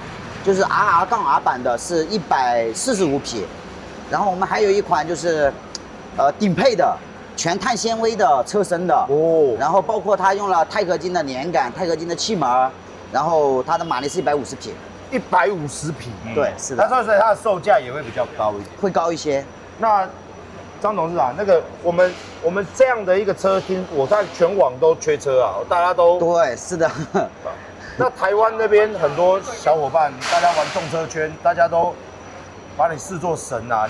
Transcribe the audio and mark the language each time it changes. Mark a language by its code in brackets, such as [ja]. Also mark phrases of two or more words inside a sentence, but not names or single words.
[zh] 就是 RR-R 版的是145匹，然後我們還有一款就是頂配的全碳纖維的車身的哦，然後包括它用了鈦合金的連桿、鈦合金的氣门，然後它的馬力是150匹，150匹，對，是的。所以它的售價也會比較高一點，會高一些。那張董事長，那個我們這樣的一個車廳，我在全網都缺車啊，大家都對，是的。那台灣那邊很多小夥伴，大家玩重車圈，大家都把你視作神啊，